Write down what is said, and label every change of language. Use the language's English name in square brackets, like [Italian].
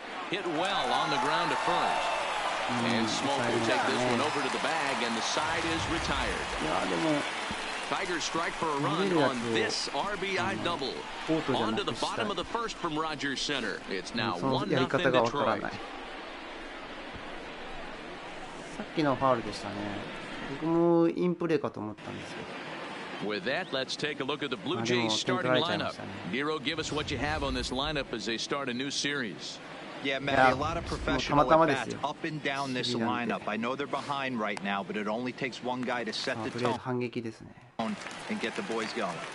[English] Hit well on the ground to first. And Smoke will take this one over to the bag, and the side is retired. Tigers strike for a run on this RBI double. On to the bottom of the first from Rogers Center. It's now 1-0 Detroit. [Japanese] さっきのファウルでしたね。僕もインプレーかと思ったんですけど。 [English] With that, let's take a look at the Blue Jays starting lineup. Nero, give us what you have on this lineup as they start a new series. Yeah, Matty, a lot of professional at-bats up and down this lineup. I know they're behind right now, but it only takes one guy to set the tone and get the boys going.